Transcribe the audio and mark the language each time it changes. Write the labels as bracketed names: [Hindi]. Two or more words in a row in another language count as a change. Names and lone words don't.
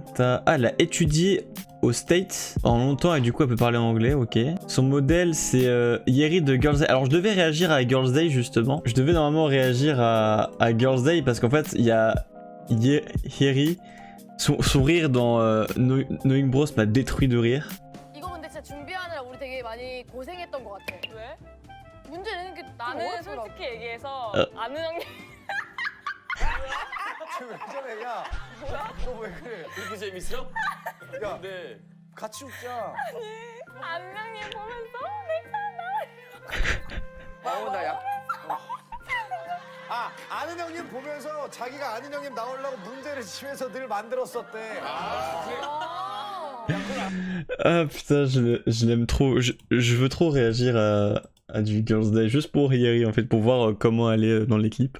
[French] Ah, elle a étudié aux States en longtemps et du coup elle peut parler anglais, ok. Son modèle c'est Yeri de Girls Day. Alors je devais réagir à Girls Day justement. Je devais normalement réagir à Girls Day parce qu'en fait il y a Yeri. Son rire dans Knowing Bros m'a détruit de rire. [Korean] 이거 근데 진짜 준비하느라 우리 되게 많이 고생했던 것 같아. 왜? 문제는 그 나는 솔직히 얘기해서 아는 형님 왜 저래? 야, 너 왜 그래? 그렇게 재밌어? 야, 근데 같이 웃자. 아는 형님 보면서 나 약. 아는 형님 보면서 자기가 아는 형님 나오려고 문제를 집에서 늘 만들었었대. [French] Ah putain, je l'aime trop. Je veux trop réagir à du Girls Day juste pour Yeri en fait, pour voir comment elle est dans les clips.